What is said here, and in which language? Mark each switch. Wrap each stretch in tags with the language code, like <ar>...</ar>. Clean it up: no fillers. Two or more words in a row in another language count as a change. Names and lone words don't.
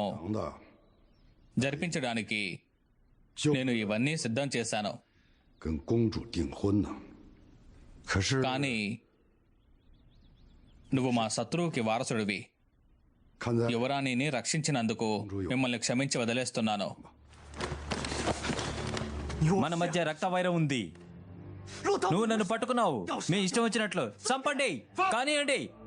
<zh>长的</zh> <te>జరిపించడానికి</te> <zh>就</zh> <te>నేను ఇవన్నీ సిద్ధం చేశాను.</te> <zh>跟公主订婚呢。可是</zh> <te>కానీ నువ్వు మా శత్రువుకి వారసుడివి.</te> <zh>看在</zh> <te>యువరాణిని రక్షించినందుకు మిమ్మల్ని క్షమించి వదిలేస్తున్నాను. మన మధ్య రక్త వైరం ఉంది. నువ్వు నన్ను పట్టుకున్నావు. మీ ఇష్టం వచ్చినట్లు చంపండి, కానివ్వండి.</te>